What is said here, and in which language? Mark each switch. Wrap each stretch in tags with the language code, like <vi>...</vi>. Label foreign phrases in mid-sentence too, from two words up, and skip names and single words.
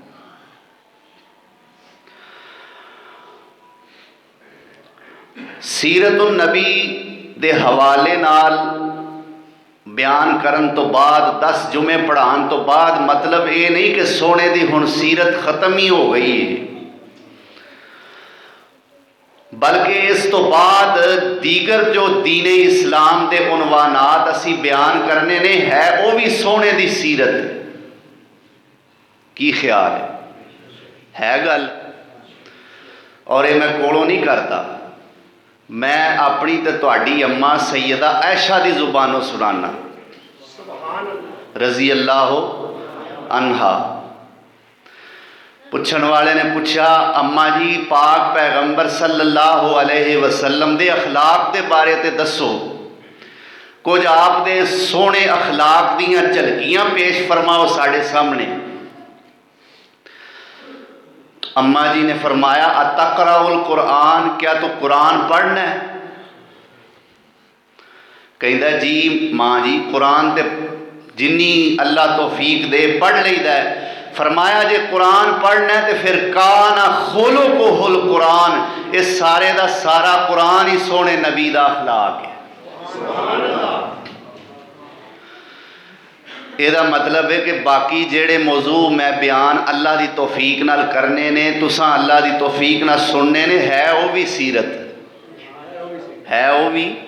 <pa>سیرت النبی دے حوالے نال بیان کرن تو بعد 10 جمعے پڑھان تو بعد مطلب یہ نہیں کہ سونے دی ہن سیرت ختم ہی ہو گئی ہے، بلکہ اس تو بعد دیگر جو دین اسلام دے عنوانات اسی بیان کرنے نے ہے وہ بھی سونے دی سیرت کی خیال ہے گل، اور یہ میں کولوں نہیں کرتا، میں اپنی تے تہاڈی اماں سیدہ عائشہ دی زبانوں سنانا</pa> <ar>رضی اللہ عنہا۔</ar> <pa>پوچھن والے نے پوچھا اماں جی پاک پیغمبر</pa> <ar>صلی اللہ علیہ وسلم</ar> <pa>دے اخلاق دے بارے تے دسو، کچھ آپ دے سونے اخلاق دیاں جھلکیاں پیش فرماؤ ساڑھے سامنے۔ اماں جی نے فرمایا</pa> <ar>اتقرأ القرآن،</ar> <pa>کیا تو قرآن پڑھنا ہے؟ کہندا جی ماں جی قرآن تے جنی اللہ توفیق دے پڑھ لیدا ہے۔ فرمایا جے قرآن پڑھنا ہے تو پھر</pa> <ar>کانا خلقہ القرآن،</ar> <pa>اس سارے دا سارا قرآن ہی سونے نبی دا اخلاق ہے۔ یہ مطلب ہے کہ باقی جڑے موضوع میں بیان اللہ دی توفیق نال کرنے نے تساں اللہ دی توفیق نال سننے نے ہے وہ بھی سیرت ہے، وہ بھی</pa>